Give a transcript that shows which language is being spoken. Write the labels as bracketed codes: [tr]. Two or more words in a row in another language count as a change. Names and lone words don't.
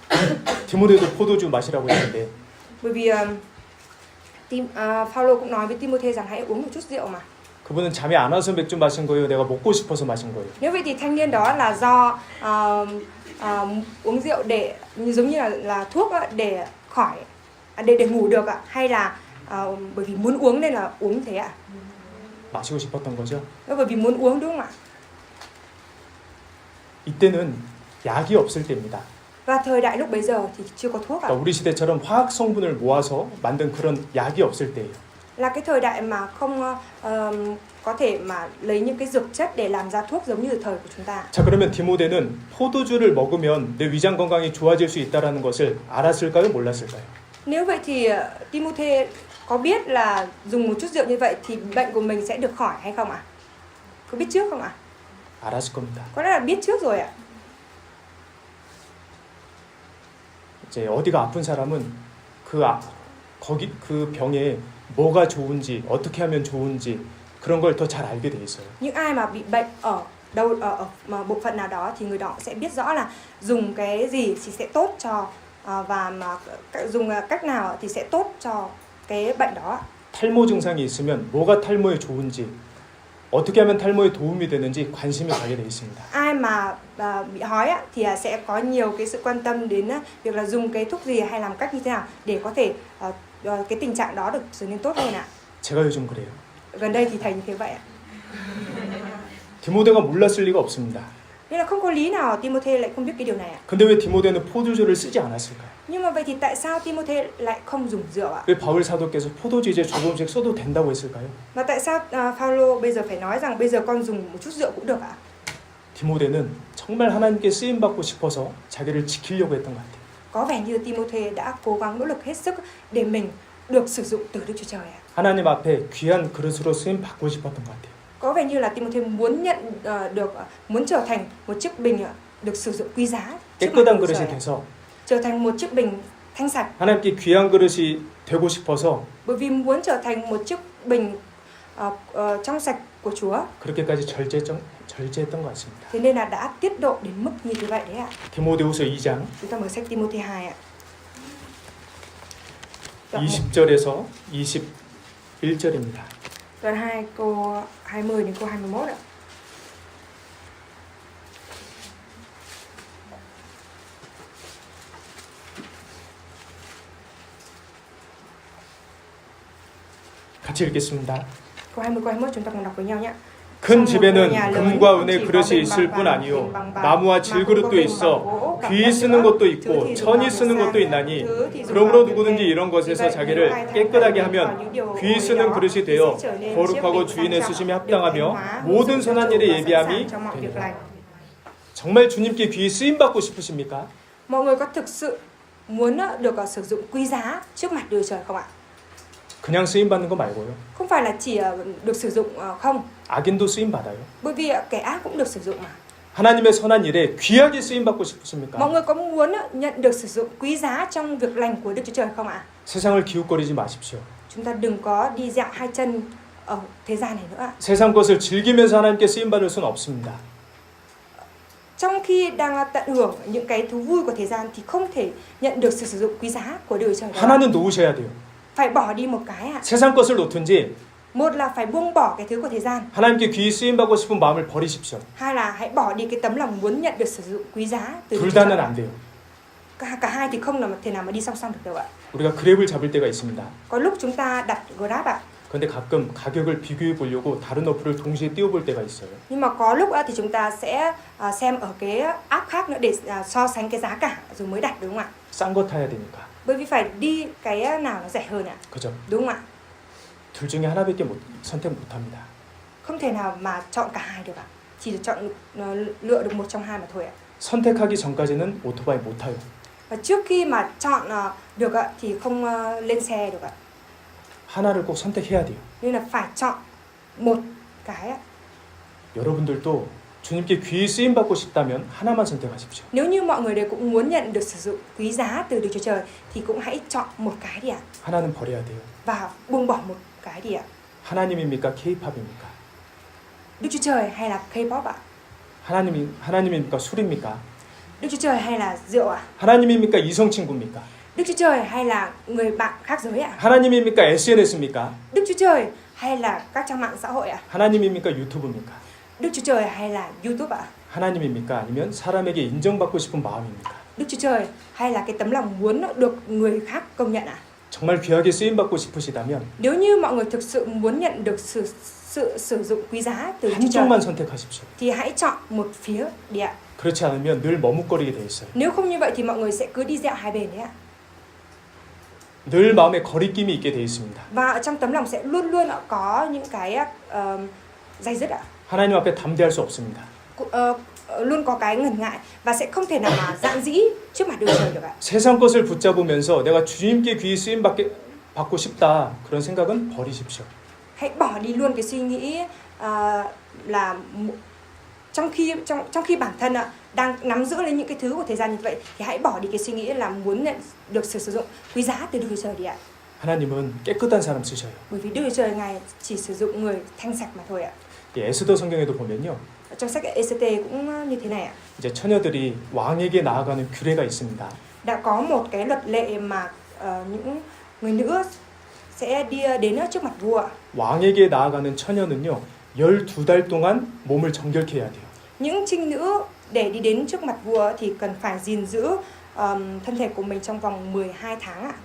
[ko] 디모데도 포도주 마시라고 했는데 [vi] Bởi vì Phaolô cũng nói với Timôthê rằng hãy uống một chút rượu mà. [ko] 그분은 잠이 안 와서 맥주 마신 거예요? 내가 먹고 싶어서 마신 거예요? [vi] Nếu vậy thì thanh niên đó là do uống rượu để giống như là thuốc để khỏi để ngủ được ạ, hay là bởi vì muốn uống nên là uống thế ạ? [ko] 마시고 싶었던 거죠. [vi] Bởi vì muốn uống đúng không ạ? [ko] 이때는 약이 없을 때입니다. [vi] Và thời đại lúc bấy giờ thì chưa có thuốc ạ. [ko] 그러니까 우리 시대처럼 화학 성분을 모아서 만든 그런 약이 없을 때예요. [vi] Là cái thời đại mà không có thể mà lấy những cái dược chất để làm ra thuốc giống như thời của chúng ta. [ko] 자, 그러면 디모데는 포도주를 먹으면 내 위장 건강이 좋아질 수 있다라는 것을 알았을까요? 몰랐을까요? [vi] Nếu vậy thì Timôthê có biết là dùng một chút rượu như vậy thì bệnh của mình sẽ được khỏi hay không ạ? Có biết trước không ạ? [ko] 알았을 겁니다. [vi] Có lẽ là biết trước rồi ạ. [ko] 이제 어디가 아픈 사람은 거기 그 병에 뭐가 좋은지 어떻게 하면 좋은지 그런 걸 더 잘 알게 돼 있어요. [vi] Những ai mà bị bệnh ở mà bộ phận nào đó thì người đó sẽ biết rõ là dùng cái gì thì sẽ tốt cho và mà dùng cách nào thì sẽ tốt cho cái bệnh đó. [ko] 탈모 증상이 있으면 뭐가 탈모에 좋은지 어떻게 하면 탈모에 도움이 되는지 관심이 가게 돼 있습니다. [vi] Ai mà bị hói thì sẽ có nhiều cái sự quan tâm đến việc là dùng cái thuốc gì hay làm cách như thế nào để có thể cái tình trạng đó được trở nên tốt hơn ạ. [ko] 제가 요즘 그래요. [vi] Gần đây thì thầy như thế vậy ạ. [ko] 디모데가 몰랐을 리가 없습니다. [vi] Nên là không có lý nào Timôthê lại không biết cái điều này ạ. [ko] 근데 왜 디모데는 포도주를 쓰지 않았을까요? [vi] Nhưng mà vậy thì tại sao Timôthê lại không dùng rượu ạ? [ko] 왜 바울 사도께서 포도주 이제 조금씩 써도 된다고 했을까요? [vi] Và tại sao Phaolô bây giờ phải nói rằng bây giờ con dùng một chút rượu cũng được ạ? [ko] 디모데는 정말 하나님께 쓰임 받고 싶어서 자기를 지키려고 했던 것 같아요. [vi] Có vẻ như Timôthê đã cố gắng nỗ lực hết sức để mình được sử dụng từ Đức Chúa Trời ạ. [ko] 하나님 앞에 귀한 그릇으로 쓰임 받고 싶었던 것 같아요. [vi] Có vẻ như là Timôthê muốn trở thành một chiếc bình được sử dụng quý giá trước mặt [ko] 깨끗한 [vi] Đức Chúa [ko] 그릇이 [vi] Trời ạ. [ko] 돼서 [vi] Trở thành một chiếc bình thanh sạch. [ko] 하나님께 귀한 그릇이 되고 싶어서 [vi] Bởi vì muốn trở thành một chiếc bình trong sạch của Chúa. [ko] 그렇게까지 절제했던 것 같습니다. [vi] Thế nên là đã tiết độ đến mức như thế vậy đấy ạ. [ko] 디모데후서 2장 [vi] Chúng ta mở sách Timôthê 2 ạ. Đoạn [ko] 20절에서 21절입니다. [vi] 2 câu 20 đến câu 21 ạ. [ko] 같이 읽겠습니다. [vi] Câu 20 câu 21 chúng ta cùng đọc với nhau nhé. [ko] 큰 집에는 금과 은의 그릇이 있을 뿐 아니요 나무와 질그릇도 있어 귀히 쓰는 것도 있고 천이 쓰는 것도 있나니 그러므로 누구든지 이런 것에서 자기를 깨끗하게 하면 귀히 쓰는 그릇이 되어 거룩하고 주인의 쓰심에 합당하며 모든 선한 일에 예비함이 되리라. 정말 주님께 귀히 쓰임 받고 싶으십니까? [vi] Mọi người có thực sự muốn được sử dụng quý giá trước mặt Đức Trời không ạ? [ko] 그냥 쓰임 받는 거 말고요. [vi] Không phải là chỉ được sử dụng không, [ko] 악인도 쓰임 받아요. [vi] bởi vì kẻ ác cũng được sử dụng mà. [ko] 하나님의 선한 일에 귀하게 쓰임 받고 싶으십니까? [vi] Mọi người có muốn nhận được sử dụng quý giá trong việc lành của Đức Chúa Trời không ạ? [ko] 세상을 기웃거리지 마십시오. [vi] Chúng ta đừng có đi dạo hai chân ở thế gian này nữa ạ. [ko] 세상 것을 즐기면서 하나님께 쓰임 받을 수는 없습니다. [vi] Trong khi đang tận hưởng những cái thú vui của thế gian thì không thể nhận được sự sử dụng quý giá của Đức Chúa Trời. [ko] 하나는 놓으셔야 돼요. [vi] Phải bỏ đi một cái ạ. [ko] 세상 것을 놓든지 [vi] Một là phải buông bỏ cái thứ của thế gian. [ko] 하나님께 귀히 쓰임 받고 싶은 마음을 버리십시오. [vi] Hai là hãy bỏ đi cái tấm lòng muốn nhận được sử dụng quý giá từ Đức [ko] 둘 [vi] Chúa [ko] 다는 [vi] Trời. [ko] 안 돼요. [vi] Cả hai thì không thể nào mà đi song song được đâu ạ. [ko] 우리가 그랩을 잡을 때가 있습니다. [vi] Có lúc chúng ta đặt Grab ạ. [ko] 그런데 가끔 가격을 비교해 보려고 다른 어플을 동시에 띄워볼 때가 있어요. [vi] Nhưng mà có lúc thì chúng ta sẽ xem ở cái app khác nữa để so sánh cái giá cả rồi mới đặt, đúng không ạ? [ko] 싼 거 타야 되니까. [vi] Bởi vì phải đi cái nào nó rẻ hơn ạ. [ko] 그죠? [vi] Đúng không ạ? [ko] 둘 중에 하나밖에 선택 못 합니다. [vi] Không thể nào mà chọn cả hai được ạ. Chỉ được lựa được một trong hai mà thôi ạ. [ko] 선택하기 전까지는 오토바이 못 타요. [vi] Và trước khi mà chọn được ạ thì không lên xe được ạ. [ko] 하나를 꼭 선택해야 돼요. [vi] Nên là phải chọn một cái ạ. [ko] 여러분들도 주님께 귀히 쓰임 받고 싶다면 하나만 선택하십시오. [vi] Nếu như mọi người đều cũng muốn nhận được sử dụng quý giá từ Đức Chúa Trời thì cũng hãy chọn một cái đi ạ. [ko] 하나는 버려야 돼요. [vi] Và buông bỏ một cái đi ạ. [ko] 하나님입니까? K-팝입니까? [vi] Đức Chúa Trời hay là K-pop ạ? [ko] 하나님입니까? 술입니까? [vi] Đức Chúa Trời hay là rượu ạ? [ko] 하나님입니까? 이성 친구입니까? [vi] Đức Chúa Trời hay là người bạn khác giới ạ? [ko] 하나님입니까? SNS입니까? [vi] Đức Chúa Trời hay là các trang mạng xã hội ạ? [ko] 하나님입니까? 유튜브입니까? [vi] Đức Chúa Trời hay là YouTube ạ? [ko] 하나님입니까? 아니면 사람에게 인정받고 싶은 마음입니까? [vi] Đức Chúa Trời hay là cái tấm lòng muốn được người khác công nhận ạ? [ko] 정말 귀하게 쓰임 받고 싶으시다면 [vi] Nếu như mọi người thực sự muốn nhận được sự sử dụng quý giá từ Đức Chúa Trời [ko] 한쪽만 선택하십시오. [vi] thì hãy chọn một phía đi ạ. [ko] 그렇지 않으면 늘 머뭇거리게 돼 있어요. [vi] Nếu không như vậy thì mọi người sẽ cứ đi dạo hai bên đấy ạ. [ko] 늘 마음에 거리낌이 있게 돼 있습니다. [vi] Và ở trong tấm lòng sẽ luôn luôn có những cái day dứt ạ. [ko] 하나님 앞에 담대할 수 없습니다. [vi] Luôn có cái ngần ngại và sẽ không thể nào mà dạn dĩ trước mặt Đức Chúa Trời được ạ. [ko] 세상 것을 붙잡으면서 내가 주님께 귀히 쓰임 받고 싶다 그런 생각은 버리십시오. [vi] Hãy bỏ đi luôn cái suy nghĩ là trong khi bản thân đang nắm giữ lên những cái thứ của thế gian như vậy thì hãy bỏ đi cái suy nghĩ là muốn nhận được sự sử dụng quý giá từ Đức Chúa Trời đi ạ. [ko] 하나님은 깨끗한 사람 쓰셔요. [vi] Bởi vì Đức Chúa Trời Ngài chỉ sử dụng người thanh sạch mà thôi ạ. [ko] 에스더 성경에도 보면요. [vi] Trong sách Ê-xê-tê cũng như thế này ạ. [ko] 이제 처녀들이 왕에게 나아가는 규례가 있습니다. [vi] Đã có một cái luật lệ mà những người nữ sẽ đi đến trước mặt vua. [ko] 왕에게 나아가는 처녀는요. 12달 동안 몸을 정결케 해야 돼요. [vi] Những trinh nữ để đi đến trước mặt vua thì cần phải gìn giữ thân thể của mình trong vòng 12 tháng ạ.